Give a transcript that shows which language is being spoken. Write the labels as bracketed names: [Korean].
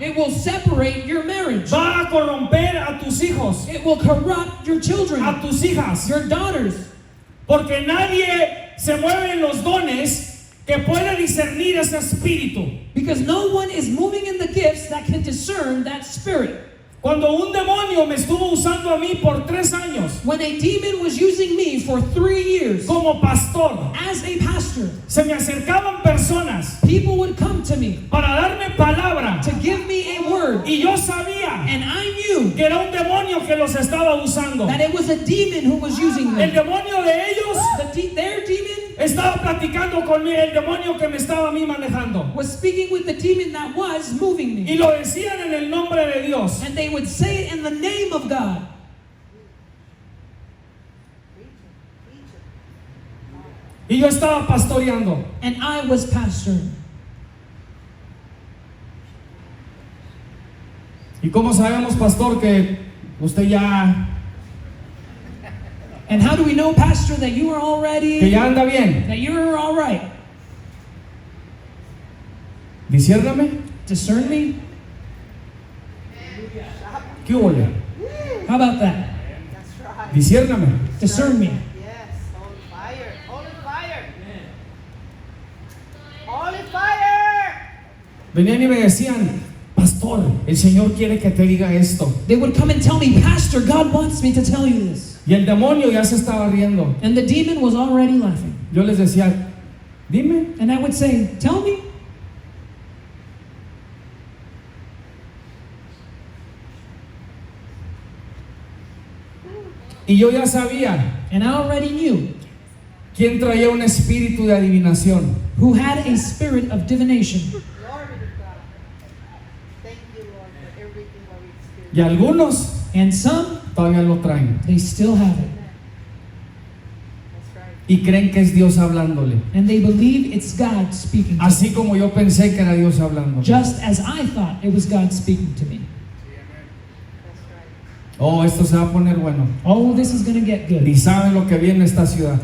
[English] It will separate your marriage. [Spanish] Va a corromper a tus hijos, [English] It will corrupt your children, [Spanish] a tus hijas. [English] your daughters. [Spanish] Porque nadie se mueve en los dones que puede discernir ese espíritu. [English] Because no one is moving in the gifts that can discern that spirit. [Spanish] Cuando un demonio me estuvo usando a mí por 3 años [English] When a demon was using me for 3 years [Spanish] como pastor, [English] as a pastor, [Spanish] se me acercaban personas [English] people would come to me [Spanish] para darme palabra [English] to give me a word. [Spanish] y yo sabía [English] And I knew [Spanish] que era un demonio que los estaba usando. [English] that it was a demon who was using [Spanish] El [English] them. [Spanish] demonio de ellos [English] Their demon [Spanish] estaba platicando con el demonio que me estaba a mí manejando. [English] was speaking with the demon that was moving [Spanish] Y [English] me. [Spanish] lo decían en el nombre de Dios. [English] And they would say it in the name of God. [Spanish] Y yo estaba pastoreando. [English] And I was pastoring. [Spanish] ¿Y cómo sabemos, pastor, que usted ya [English] And how do we know, Pastor, that you are [Spanish] que [English] already, [Spanish] ya anda bien? [English] that you're all right? [Spanish] Disiérname. [English] Discern me? [Spanish] ¿Qué hubo? [English] How about that? That's right. [Spanish] Disiérname. [English] Discern me. Yes, holy fire, holy fire. Holy fire. [Spanish] Venían y me decían, pastor, el Señor quiere que te diga esto. [English] They would come and tell me, Pastor, God wants me to tell you this. [Spanish] Y el demonio ya se estaba riendo. [English] And the demon was already laughing. [Spanish] Yo les decía, dime. [English] And I would say, tell me. [Spanish] Y yo ya sabía [English] And I already knew [Spanish] quién traía un espíritu de adivinación. [English] who had a spirit of divination. Glory to God. Thank you, Lord, for everything what we experienced. [Spanish] Y algunos [English] And some, [Spanish] todavía lo traen. [English] they still have it. That's right. [Spanish] Y creen que es Dios hablándole. [English] And they believe it's God speaking to them. [Spanish] Así como yo pensé que era Dios hablándole. [English] Just as I thought it was God speaking to me. That's right. [Spanish] Oh, esto se va a poner bueno. [English] Oh, this is going to get [Spanish] Ni [English] good. [Spanish] saben lo que viene a esta ciudad.